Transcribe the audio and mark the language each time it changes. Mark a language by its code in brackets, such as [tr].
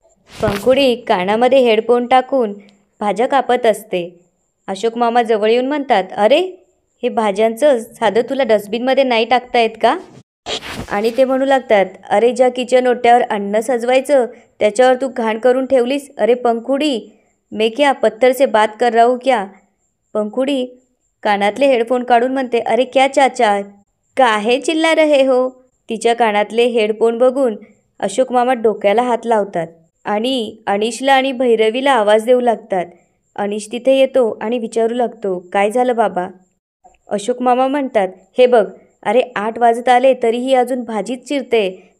[mr] पंखुडी कानामध्ये हेडफोन टाकून भाज्या कापत असते. अशोक मामा जवळ येऊन म्हणतात, अरे हे भाज्यांचं साधं तुला डस्टबिनमध्ये नाही टाकता येत का? आणि ते म्हणू लागतात, अरे ज्या किचन ओट्यावर अन्न सजवायचं त्याच्यावर तू घाण करून ठेवलीस. [hi] अरे पंखुडी, मैं क्या पत्थर से बात कर रहा हूँ क्या? [mr] पंखुडी कानातले हेडफोन काढून म्हणते, [hi] अरे क्या चाचा, काहे चिल्ला रहे हो? [mr] तिच्या कानातले हेडफोन बघून अशोक मामा डोक्याला हात लावतात आणि अनिशला आणि भैरवीला आवाज देऊ लागतात. अनिश तिथे येतो आणि विचारू लागतो, काय झालं बाबा? अशोक मामा म्हणतात, हे बघ, अरे 8 वाजत आले तरीही अजून भाजीच चिरते.